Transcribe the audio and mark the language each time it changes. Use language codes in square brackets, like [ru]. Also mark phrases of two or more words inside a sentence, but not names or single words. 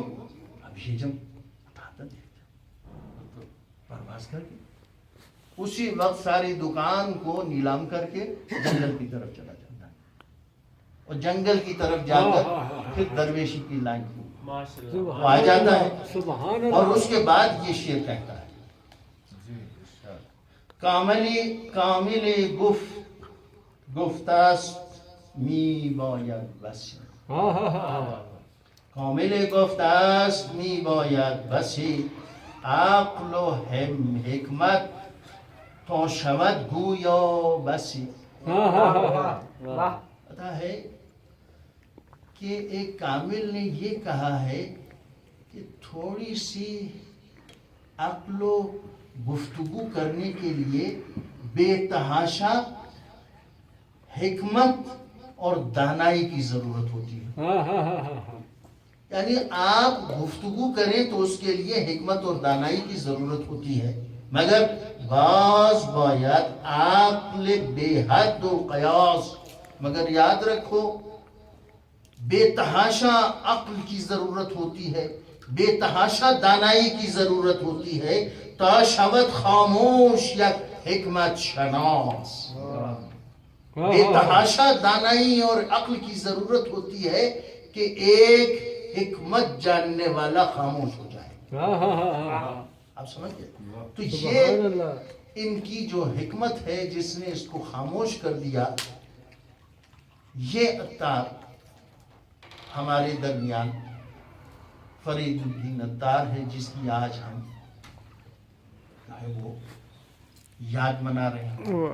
[ur] اب یہ جب اٹھاتا دیکھتا پرواز کر کے اسی وقت ساری دکان کو نیلام کر کے جنگل کی طرف چلا جاتا ہے, اور جنگل کی طرف جا کر پھر درویشی کی لائن آ جاتا ہے. اور اس کے بعد یہ شعر کہتا ہے [fa] کامل گفتست می باید بسی. کامل گفتست می باید بسی, عقل و حکمت تا شود گویا بسی. [ur] پتا ہے کہ ایک کامل نے یہ کہا ہے کہ تھوڑی سی عقل و گفتگو کرنے کے لیے بے تحاشا حکمت اور دانائی کی ضرورت ہوتی ہے. یعنی آپ گفتگو کریں تو اس کے لیے حکمت اور دانائی کی ضرورت ہوتی ہے, مگر [fa] بعض باید عقل بے حد و قیاس. [ur] مگر یاد رکھو بے تحاشا عقل کی ضرورت ہوتی ہے, بے تحاشا دانائی کی ضرورت ہوتی ہے, [fa] تا شود خاموش یک حکمت شناس. [ur] بے تحاشا دانائی اور عقل کی ضرورت ہوتی ہے کہ ایک حکمت جاننے والا خاموش ہو جائے. آپ سمجھ گئے. تو یہ ان کی جو حکمت ہے جس نے اس کو خاموش کر دیا, یہ عطار ہمارے درمیان فرید الدین عطار ہے, جس کی آج ہم وہ یاد منا رہے ہیں.